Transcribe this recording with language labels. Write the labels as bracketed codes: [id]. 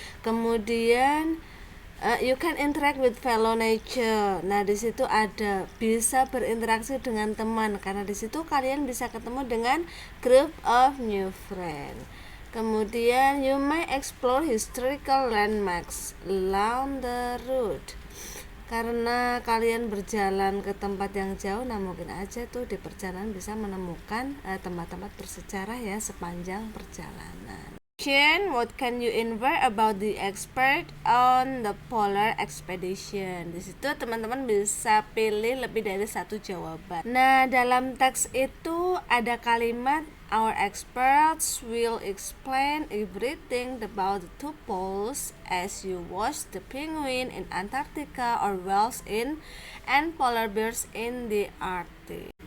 [id] Kemudian [en] you can interact with fellow nature. [id] Nah, di situ ada bisa berinteraksi dengan teman, karena di situ kalian bisa ketemu dengan [en] group of new friends. [id] Kemudian [en] you may explore historical landmarks along the route. [id] Karena kalian berjalan ke tempat yang jauh, nah mungkin aja tuh di perjalanan bisa menemukan tempat-tempat bersejarah ya sepanjang perjalanan. [en] What can you infer about the expert on the polar expedition? [id] Di situ teman-teman bisa pilih lebih dari satu jawaban. Nah, dalam teks itu ada kalimat [en] our experts will explain everything about the two poles as you watch the penguin in Antarctica or whales in and polar bears in the Arctic.